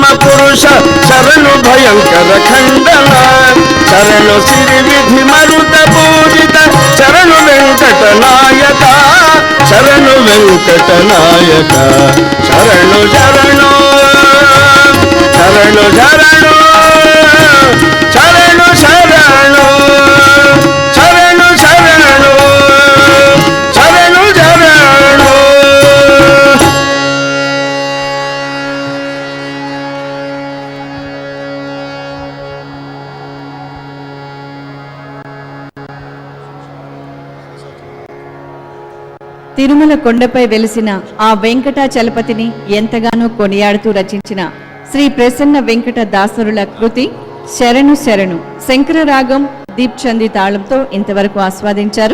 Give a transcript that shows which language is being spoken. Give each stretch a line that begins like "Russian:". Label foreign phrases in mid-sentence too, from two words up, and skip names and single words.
Kannada: ಪುರುಷ ಶರಣು ಭಯಂಕರ ಖಂಡನ ಶರಣು ಸಿರಿ ವಿಧಿ ಮರುತ ಪೂಜಿತ ಶರಣು ವೆಂಕಟ ನಾಯಕ ಶರಣು ವೆಂಕಟ ನಾಯಕ ಶರಣು ಶರಣು ಶರಣು ಶರಣು ಶರಣು ಶರಣು ಶರಣು ಶರಣು ಶರಣು ಶರಣು
Telugu: తిరుమల కొండపై వెలిసిన ఆ వెంకటాచలపతిని ఎంతగానో కొనియాడుతూ రచించిన శ్రీ ప్రసన్న వెంకట దాసరుల కృతి శరణు శరణు శంకర రాగం దీప్చంది తాళంతో ఇంతవరకు ఆస్వాదించారు.